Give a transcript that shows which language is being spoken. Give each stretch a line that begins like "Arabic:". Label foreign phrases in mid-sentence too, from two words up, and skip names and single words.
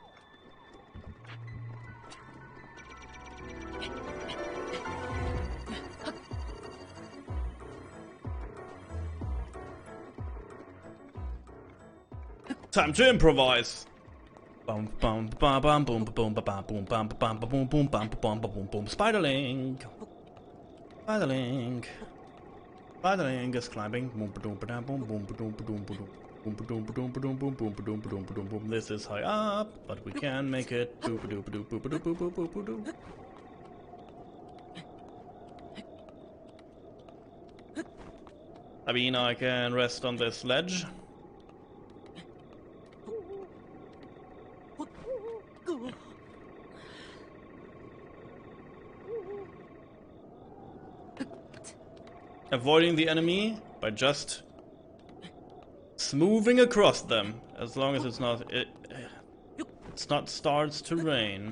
English: Time to improvise. Bum bum bum bum boom boom bum boom bum bum boom boom bum bum boom boom. Spiderling. Spiderling. Spiderling is climbing. Boom boom boom boom boom boom boom boom. Boom boom boom boom boom boom boom boom boom boom boom. This is high up, but we can make it. Boop boop boop boop boop boop boop boop boop. I mean, I can rest on this ledge. Avoiding the enemy by just smoothing across them, as long as it's not starts to rain.